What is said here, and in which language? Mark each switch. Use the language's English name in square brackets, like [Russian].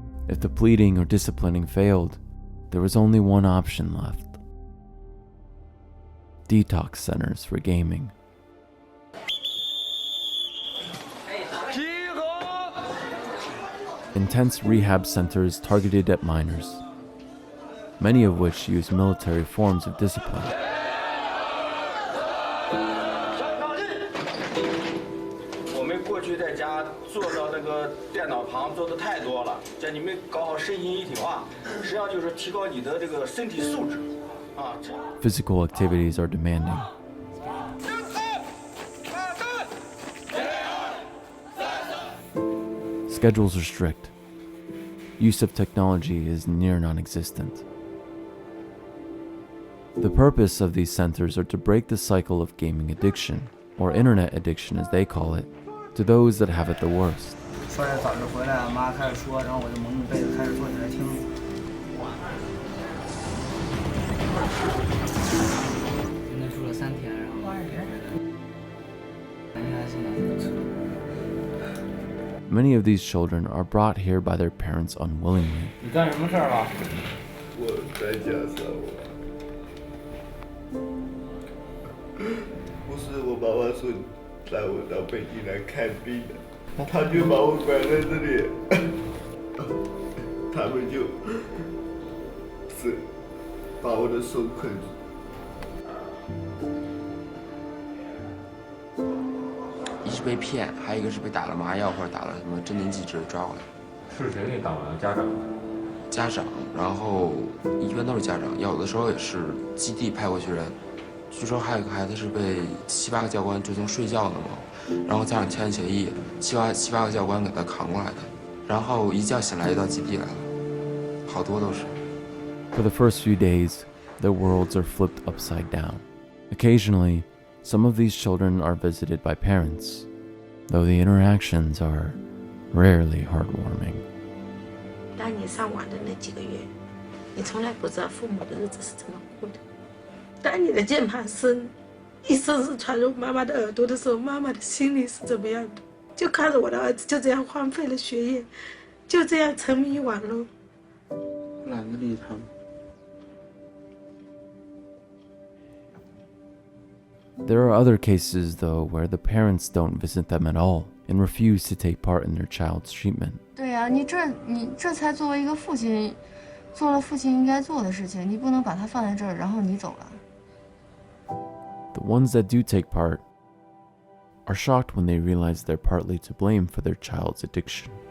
[English] If the pleading or disciplining failed, there was only one option left: detox centers for gaming. Intense rehab centers targeted at minors, many of which use military forms of discipline. [Chinese] 我们过去在家坐到那个电脑旁坐的太多了，叫你们搞好身心一体化，实际上就是提高你的这个身体素质啊。 [English] Physical activities are demanding. Schedules are strict. Use of technology is near non-existent. The purpose of these centers are to break the cycle of gaming addiction, or internet addiction as they call it, to those that have it the worst. [Chinese] 昨天早上回来，妈开始说，然后我就蒙着被子开始坐起来听。今天住了3天，然后感觉还是蛮不错。 [English] Many of these children are brought here by their parents unwillingly. [Chinese] 你干什么事儿了？我在家上网。不是我妈妈说带我到北京来看病的，他就把我关在这里，他们就是把我的手捆住。一是被骗，还有一个是被打了麻药或者打了什么镇定剂之类抓过来。是谁给打完？家长？家长，然后一般都是家长，有的时候也是基地派过去人。据说还有一个孩子是被7、8个教官追踪睡觉的嘛，然后家长签协议，7、8个教官给他扛过来的，然后一觉醒来就到基地来了，好多都是。 [English] For the first few days, their worlds are flipped upside down. Occasionally, some of these children are visited by parents, though the interactions are rarely heartwarming. [Chinese] 当你上网的那几个月，你从来不知道父母的日子是怎么过的。当你的键盘声一声声传入妈妈的耳朵的时候，妈妈的心里是怎么样的？就看着我的儿子就这样荒废了学业，就这样沉迷于网络。懒得理他们。 [English] There are other cases, though, where the parents don't visit them at all and refuse to take part in their child's treatment. [Chinese] 对呀，你这才作为一个父亲，做了父亲应该做的事情，你不能把他放在这儿，然后你走了。 [English] The ones that do take part are shocked when they realize they're partly to blame for their child's addiction.